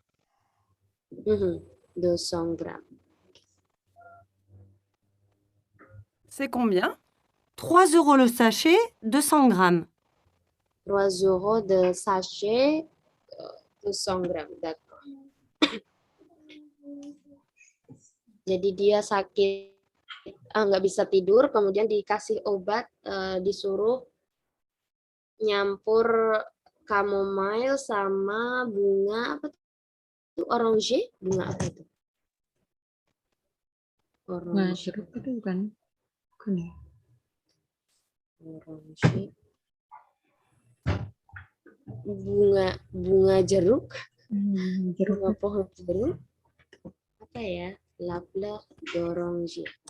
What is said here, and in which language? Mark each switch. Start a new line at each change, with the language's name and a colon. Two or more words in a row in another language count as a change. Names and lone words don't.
French: 200 grammes. C'est combien? 3 euros le sachet, 200 grammes. 3 euros de sachet, 200 grammes. D'accord.
Indonesian: Jadi dia sakit, nggak bisa tidur, kemudian dikasih obat, disuruh nyampur chamomile sama bunga apa itu? Oranger? Bunga apa itu? Nah, jeruk itu bukan ya? Oranger. Bunga jeruk. Bunga pohon jeruk. Apa ya?
French: La fleur d'oranger.